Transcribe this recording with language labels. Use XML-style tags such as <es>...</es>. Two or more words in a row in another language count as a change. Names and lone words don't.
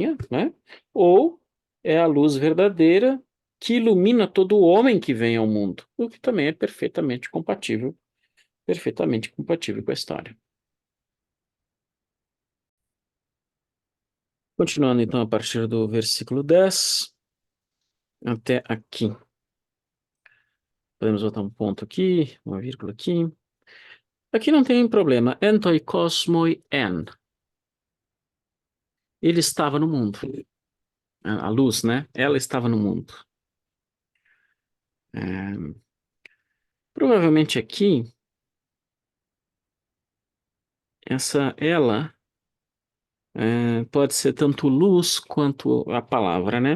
<pt>Ou é a luz verdadeira que ilumina todo homem que vem ao mundo, o que também é perfeitamente compatível com a história. Continuando então a partir do versículo 10 até aqui. Podemos botar um ponto aqui, uma vírgula aqui. Aqui não tem problema.</pt> <el>ἐν τῷ κόσμῳ ἦν.</el> <pt>Ele estava no mundo. A luz, né? Ela estava no mundo. É, provavelmente aqui, essa ela pode ser tanto luz quanto a palavra, né?</pt>